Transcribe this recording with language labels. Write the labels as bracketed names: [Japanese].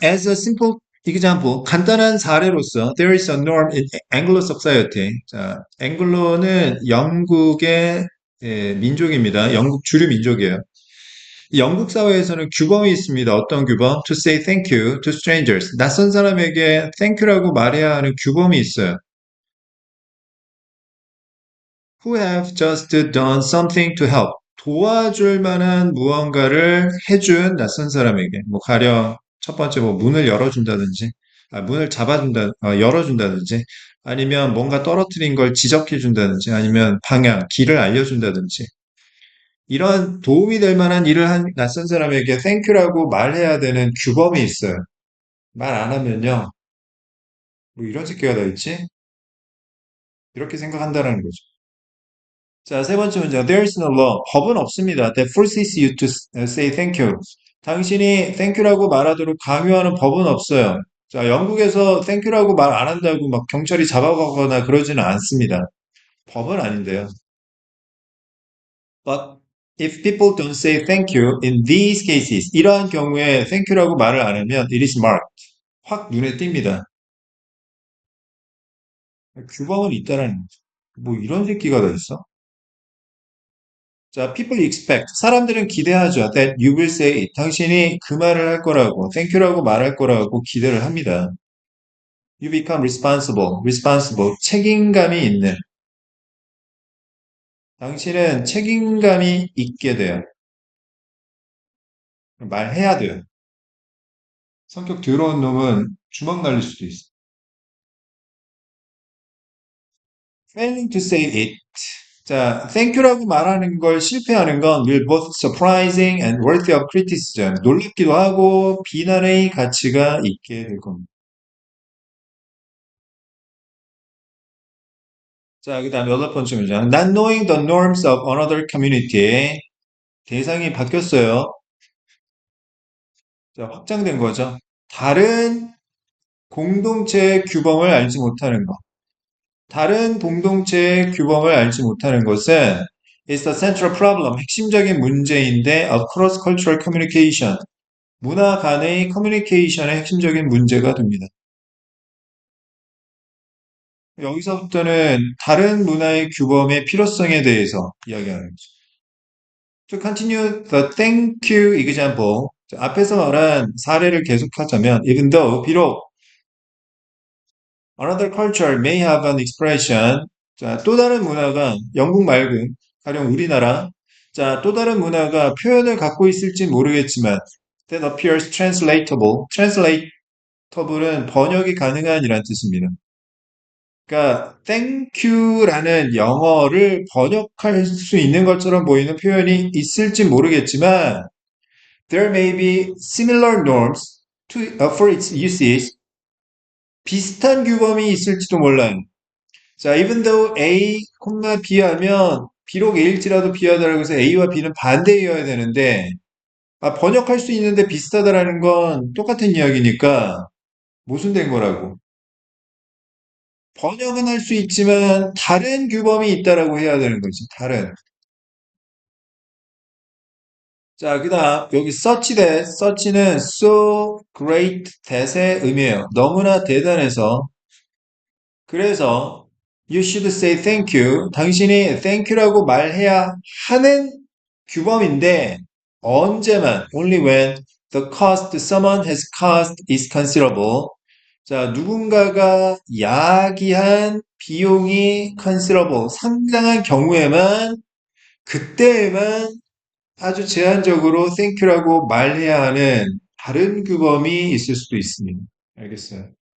[English] As a simple example, [Korean] 간단한 사례로서 [English] there is a norm in Anglo society. [Korean] 자, 앵글로는 영국의 민족입니다. 영국 주류 민족이에요. 영국 사회에서는 규범이 있습니다. 어떤 규범? [English] To say thank you to strangers. [Korean] 낯선 사람에게 thank you라고 말해야 하는 규범이 있어요. [English] Who have just done something to help. [Korean] 도와줄 만한 무언가를 해준 낯선 사람에게. 뭐 가령 첫 번째 뭐 문을 열어준다든지, 문을 잡아준다, 열어준다든지, 아니면 뭔가 떨어뜨린 걸 지적해준다든지, 아니면 방향, 길을 알려준다든지. 이런 도움이 될 만한 일을 한 낯선 사람에게 땡큐라고 말해야 되는 규범이 있어요. 말 안 하면요. 뭐 이런 새끼가 다 있지? 이렇게 생각한다는 거죠. 자, 세 번째 문제. [English] There is no law. [Korean] 법은 없습니다. [English] That forces you to say thank you. [Korean] 당신이 thank you라고 말하도록 강요하는 법은 없어요. 자, 영국에서 thank you라고 말 안 한다고 막 경찰이 잡아가거나 그러지는 않습니다. 법은 아닌데요. [English] But if people don't say thank you in these cases, [Korean] 이러한 경우에 thank you라고 말을 안 하면 [English] it is marked. [Korean] 확 눈에 띕니다. 규범은 있다라는 거죠. 뭐 이런 새끼가 다 있어? 자, [English] people expect. [Korean] 사람들은 기대하죠. [English] That you will say it. [Korean] 당신이 그 말을 할 거라고, thank you라고 말할 거라고 기대를 합니다. [English] You become responsible, [Korean] 책임감이 있는. 당신은 책임감이 있게 돼요. 말해야 돼요. 성격 더러운 놈은 주먹 날릴 수도 있어. [English] Failing to say it. [Korean] 자, thank you라고 말하는 걸 실패하는 건 [English] will both surprising and worthy of criticism. [Korean] 놀랍기도 하고 비난의 가치가 있게 될 겁니다. 자, 그 다음 여덟 번째 문장. [English] Not knowing the norms of another community. [Korean] 대상이 바뀌었어요. 자, 확장된 거죠. 다른 공동체의 규범을 알지 못하는 것. 다른 공동체의 규범을 알지 못하는 것은 [English] is the central problem, [Korean] 핵심적인 문제인데 [English] of cross-cultural communication, [Korean] 문화 간의 커뮤니케이션의 핵심적인 문제가 됩니다. 여기서부터는 다른 문화의 규범의 필요성에 대해서 이야기하는 거죠. [English] To continue the thank you example, [Korean] 앞에서 말한 사례를 계속하자면 [English] even though, 비록 another culture may have an expression. [Korean] 자, 또 다른 문화가 영국 말고 가령 우리나라. 자, 또 다른 문화가 표현을 갖고 있을지 모르겠지만 [English] that appears translatable. [Korean] translatable 은 번역이 가능한이란 뜻입니다. 그러니까 thank you라는 영어를 번역할 수 있는 것처럼 보이는 표현이 있을지 모르겠지만 [English] there may be similar norms for its usage. [Korean] 비슷한 규범이 있을지도 몰라요. 자, even though A, B 하면 비록 A일지라도 B하다라고 해서 A와 B는 반대이어야 되는데 번역할 수 있는데 비슷하다라는 건 똑같은 이야기니까 모순된 거라고. 번역은 할 수 있지만 다른 규범이 있다라고 해야 되는 거지. 다른. 자, 그다음 여기 such는 so great that의 의미예요. 너무나 대단해서. [English] 그래서 you should say thank you. [Korean] 당신이 thank you라고 말해야 하는 규범인데 언제만 [English] only when the cost someone has caused is considerable. [Korean] 자, 누군가가 야기한 비용이 considerable, 상당한 경우에만 그때에만 아주 제한적으로 thank you라고 말해야 하는 다른 규범이 있을 수도 있습니다. 알겠어요?